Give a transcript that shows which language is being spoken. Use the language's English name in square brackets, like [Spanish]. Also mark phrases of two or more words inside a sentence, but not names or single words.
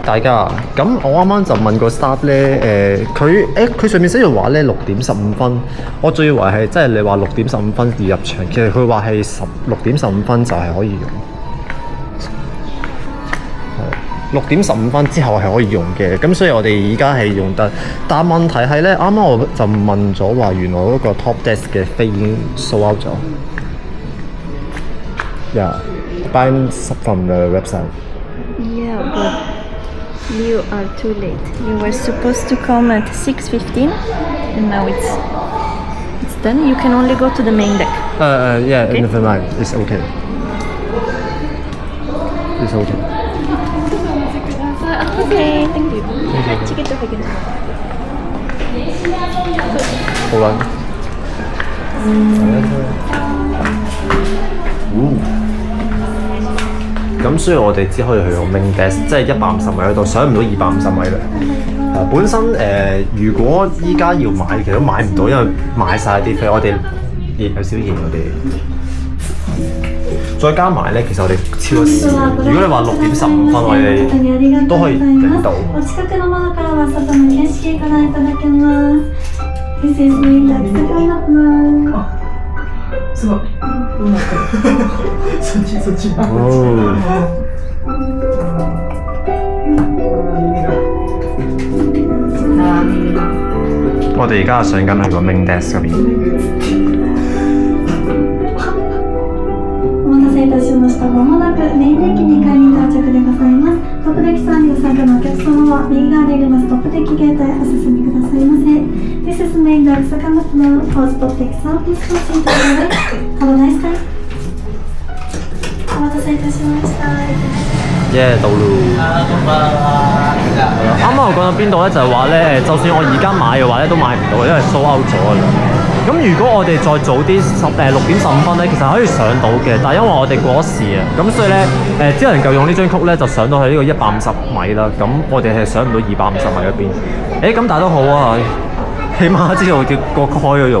[Cantonese] 大家咁我啱啱就問個 staff 咧，佢上面寫住話咧6:15，我仲以為係即係你話6:15要入場，其實佢話係6:15就係可以用。6:15之後係可以用嘅，咁所以我哋而家係用得，但問題係咧，啱啱我就問咗話，原來嗰個 [English] top desk [Cantonese] 嘅飛已經 [English] sold out [Cantonese] 咗。 [English] Yeah, buy from the website. Yeah, but you are too late. You were supposed to come at 6:15, and now it's done. You can only go to the main deck. Yeah, Okay. never mind. It's okay. It's okay. Okay, thank you. Ticket to begin. [Cantonese] 好啦。咁所以我哋只可以去用 [English] main desk， [Cantonese] 即係150米嗰度，上唔到250米啦。本身如果依家要買，其實都買唔到，因為買晒啲飛，我哋有少延我哋。再加埋咧，其實我哋超咗時。如果你話6:15，我哋都可以頂到。 [Japanese] お近くの窓からは外の景色ご覧いただけます。 [English] This is main deck second floor。 [Japanese] すごい。どうなってる？そっち。 [Cantonese] 我哋而家上緊去個 [English] main desk [Cantonese] 嗰邊。 [Japanese] お待たせいたしました。まもなくメインデッキ2階に到着でございます。トップデッキ3両参加のお客様は右側でありますトップデッキゲートへお進みくださいませ。 [English] This is main deck second floor. Pause top deck south. Please proceed to the right. Have a nice time. [Japanese] お待たせいたしました。 [Cantonese] 到咯。啱啱我講到邊度咧？就係話咧，就算我而家買嘅話咧，都買唔到，因為 [English] sold out [Cantonese] 咗啦。咁如果我哋再早啲6:15咧，其實可以上到嘅，但係因為我哋過咗時啊，咁所以咧只能夠用呢張曲咧就上到去呢個150米啦。咁我哋係上唔到250米嗰邊。咁但係都好啊，起碼知道叫個曲可以用。